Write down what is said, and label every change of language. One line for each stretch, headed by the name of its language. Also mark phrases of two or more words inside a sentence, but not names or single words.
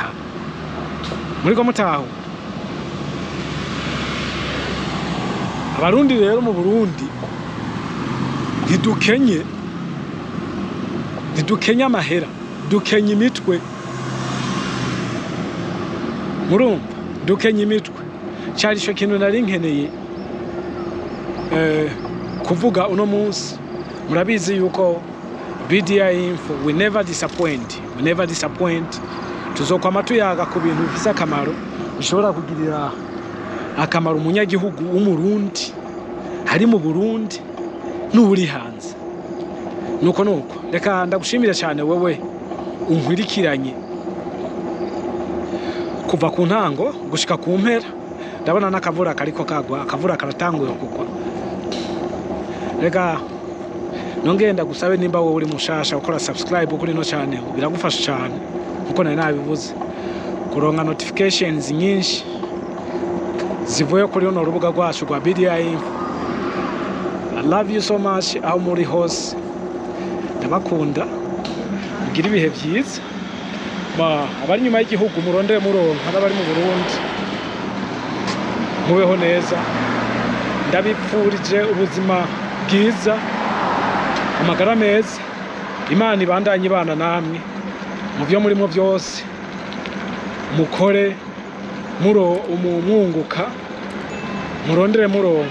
Rundi: Muri ko mutaho abarundi rero mu Burundi ntidukenye amahera, dukenye imitwe. Murumva dukenye imitwe. Cyari cyo kintu nari nkeneye kuvuga uno munsi. Murabizi yuko BDI Info
English: we never disappoint.
Rundi: Tuzokwama tuyaga ku bintu bifise akamaro bishobora kugirira akamaro umunyagihugu w'umurundi hari mu Burundi n'uri hanze. Nuko reka ndagushimira cyane wewe unkwirikiranye kuva ku ntango gushika ku mpera. Ndabona n'akavura kariko kagwa, akavura karatanguye kugwa. Reka nongenda gusabe nimba wowe uri mushasha ukora subscribe kuri no channel, biragufasha cyane kuko nari nabivuze kuronka notifications nyinshi zivuye kuri ono rubuga rwacu rwa BDI Info.
English: I love you so much
Rundi: aho muri hose, ndabakunda, mugira ibihe byiza. Abari nyuma y'igihugu murondere muronka, n'abari mu Burundi mubeho neza. Ndabipfurije ubuzima bwiza, amagara meza, Imana ibandanye ibana namwe mu byo murimo byose, mukore umwunguka, murondere muronka.